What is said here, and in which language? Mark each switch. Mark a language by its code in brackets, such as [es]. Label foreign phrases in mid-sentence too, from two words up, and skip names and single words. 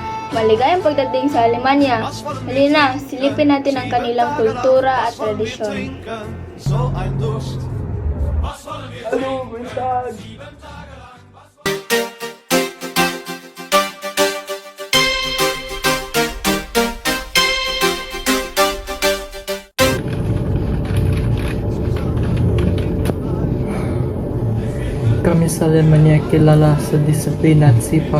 [tl] Maligayang pagdating sa Alemanya. Halina, silipin natin ang kanilang kultura at tradisyon. [de] Hallo, guten Tag! [tl] Kami sa Alemanya kilala sa disiplina at sipag.